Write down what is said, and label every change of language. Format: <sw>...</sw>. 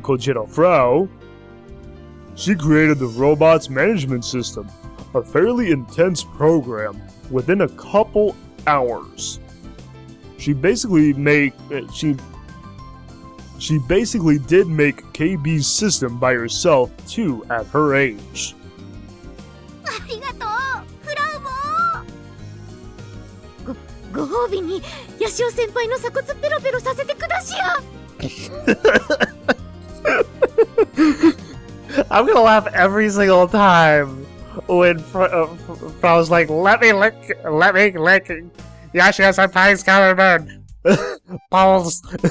<en>Kojiro Frau, she created the robots management system, a fairly intense program, within a couple hours. She basically did make KB's system by herself too at her age.</en> <ja>ありがとう、フラウボー。ご褒美にヤシオ先輩の鎖骨ペロペロさせてくだしや。</ja> <en>I'm gonna laugh every single time when Frau's like, let me lick Yashio Senpai's collarbone. Balls.</en>